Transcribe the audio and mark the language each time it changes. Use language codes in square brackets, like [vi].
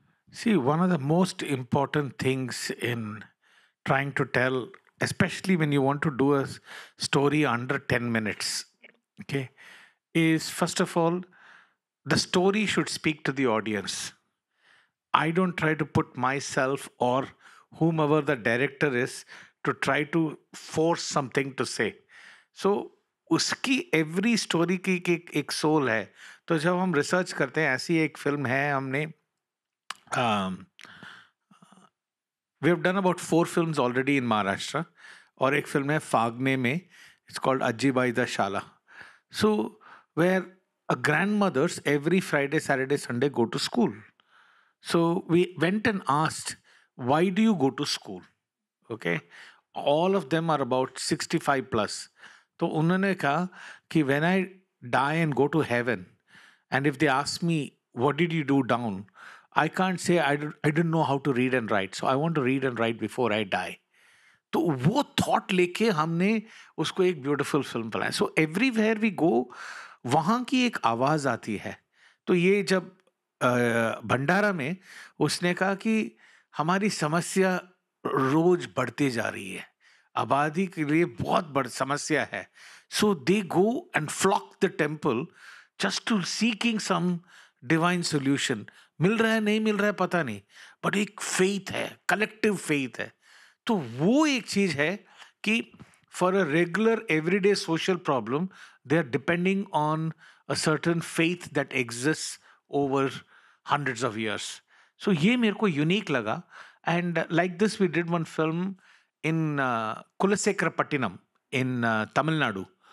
[en] See, one of the most important things in trying to tell, especially when you want to do a story under 10 minutes, okay, is first of all, the story should speak to the audience. I don't try to put myself or whomever the director is to try to force something to say. So [hi] उसकी [en] every story [hi] की एक soul है. तो जब हम research करते हैं, ऐसी एक film है, हमने [en] we have done about 4 films already in Maharashtra, [hi] और एक film है फागने में, [en] It's called Ajji Bai Da Shala. So where grandmothers every Friday, Saturday, Sunday go to school. So we went and asked, why do you go to school? Okay. All of them are about 65 plus. [hi] तो उन्होंने कहा कि [en] when I die and go to heaven, and if they ask me, what did you do down? I can't say I didn't know how to read and write. So I want to read and write before I die. [hi] तो वो thought लेके हमने उसको एक beautiful film बनाया. [en] so everywhere we go [hi] वहाँ की एक आवाज़ आती है. तो ये जब भंडारा में उसने कहा कि हमारी समस्या रोज बढ़ती जा रही है, आबादी के लिए बहुत बड़ी समस्या है. [en] So they go and flock the temple just to seeking some divine solution. [hi] मिल रहा है नहीं मिल रहा है पता नहीं, [en] but [hi] एक फेथ है, कलेक्टिव फेथ है. तो वो एक चीज है कि [en] For a regular everyday social problem they are depending on a certain faith that exist over hundreds of years. So [hi] ये मेरे को यूनिक लगा. [en] And like this we did one film in Kulasekarapattinam in Tamil Nadu.